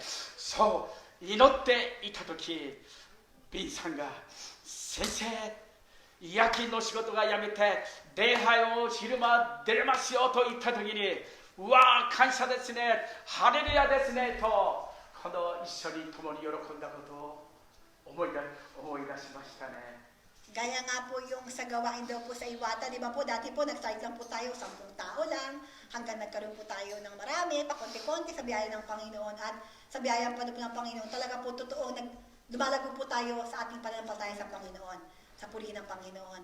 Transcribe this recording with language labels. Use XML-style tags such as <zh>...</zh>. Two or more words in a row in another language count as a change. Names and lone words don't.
<ja>そう祈っていた時、ビンさんが先生、夜勤の仕事が辞めて礼拝を昼間出れますよと言った時に、うわー感謝ですね、ハレルヤですねと、この一緒に共に喜んだことを思い出しましたね。</ja> <tl>Gaya nga po yung sa gawain daw po sa Iwata, di ba po, dati po nag-start lang po tayo, 10 tao lang, hanggang nagkaroon po tayo ng marami, pakonti-konti sa biyaya ng Panginoon, at sa biyaya pa ng Panginoon, talaga po totoo, lumalago po tayo sa ating pananampalataya sa Panginoon, sa purihin ng Panginoon.</tl>